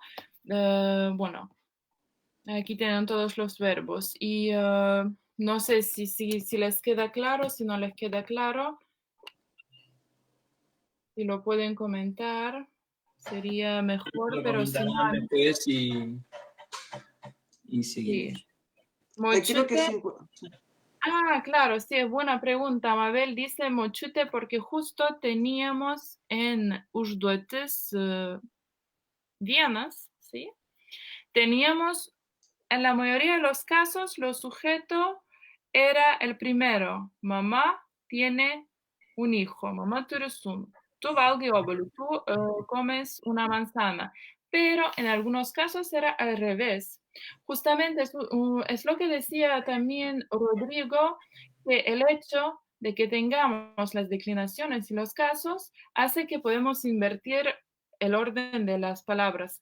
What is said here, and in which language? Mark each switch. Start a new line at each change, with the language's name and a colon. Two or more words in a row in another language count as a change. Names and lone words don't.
Spanish: Bueno, aquí tienen todos los verbos y no sé si les queda claro, si no les queda claro, si lo pueden comentar, sería mejor, pero si no... Después y seguimos. Sí. Creo que sí. Claro, sí, es buena pregunta. Mabel dice mochute porque justo teníamos en
Lithuanian: užduotis vienas,
Spanish: ¿sí? Teníamos, en la mayoría de los casos, los sujetos era el primero. Mamá tiene un hijo,
Lithuanian: mamá turi sūnų. Tú valgai obuolių,
Spanish: tú comes una manzana. Pero en algunos casos era al revés. Justamente es lo que decía también Rodrigo, que el hecho de que tengamos las declinaciones y los casos hace que podemos invertir el orden de las palabras.